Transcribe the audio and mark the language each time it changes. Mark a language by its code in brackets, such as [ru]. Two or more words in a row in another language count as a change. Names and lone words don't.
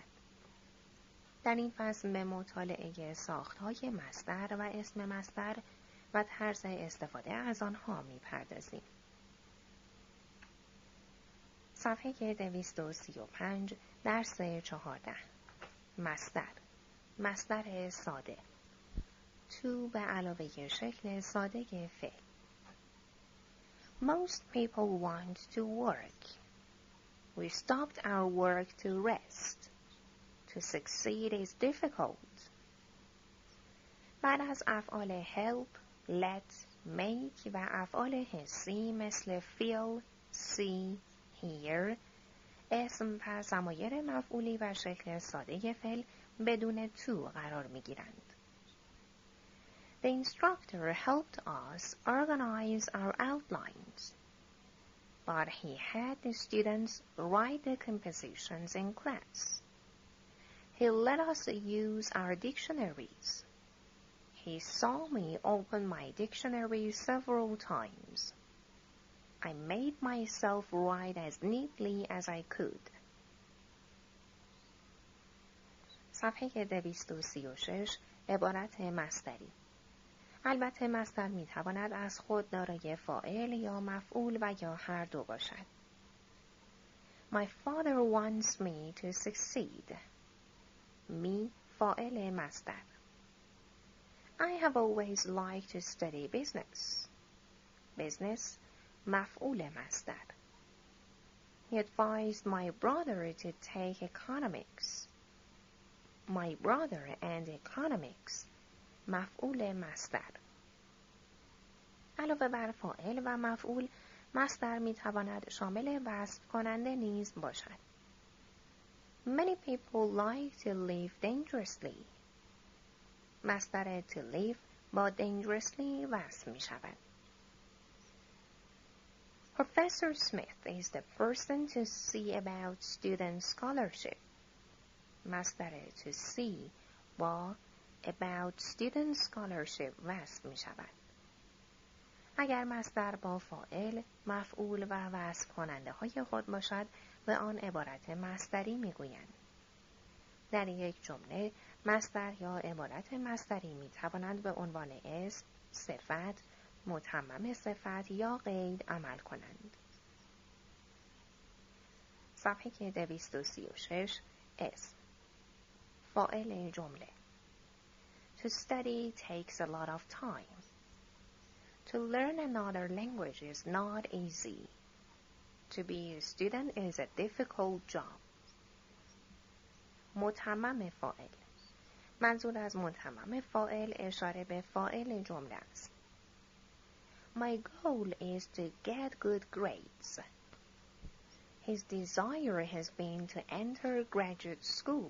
[fa] در این فصل به مطالعه ساخت‌های مصدر و اسم مصدر و طرز استفاده از آنها می پردازیم. صفحه 235 درس 14 مصدر مصدر ساده to به علاوه شکل ساده فعل. [en] Most people want to work. We stopped our work to rest. To succeed is difficult. [fa] بعد از افعال [en] help, let, make [fa] و افعال حسی مثل [en] feel, see, hear [fa] اسم و ضمایر مفعولی و شکل ساده فعل بدون to قرار می گیرند. [en] The instructor helped us organize our outlines, but he had the students write the compositions in class. He let us use our dictionaries. He saw me open my dictionary several times. I made myself write as neatly as I could. [fa] صفحه 236 عبارت مصدری. البته مصدر می تواند از خود دارای فاعل یا مفعول و یا هر دو باشد. [en] My father wants me to succeed. [fa] می فاعل مصدر. [en] I have always liked to study business. [fa] Business مفعول مصدر. [en] He advised my brother to take economics. My brother and economics [fa] مفعول مصدر. علاوه بر فاعل و مفعول مصدر می تواند شامل وصف کننده نیز باشد. [en] Many people like to live dangerously. [fa] مصدر [en] to live [fa] با dangerously وصف می شود. [en] Professor Smith is the person to see about student scholarship. [fa] مصدر [en] to see [fa] با [en] about student scholarship [fa] وصف می شود. اگر مصدر با فاعل، مفعول و وصف کننده های خود باشد به آن عبارت مصدری می گویند. در یک جمله مصدر یا عبارت مصدری می توانند به عنوان اسم، صفت، متمم صفت یا قید عمل کنند. صفحه 236 اسم فاعل جمله [en] To study takes a lot of time. To learn another language is not easy. To be a student is a difficult job. [fa] متمم فاعل منظور از متمم فاعل اشاره به فاعل جمله است. [en] My goal is to get good grades. His desire has been to enter graduate school.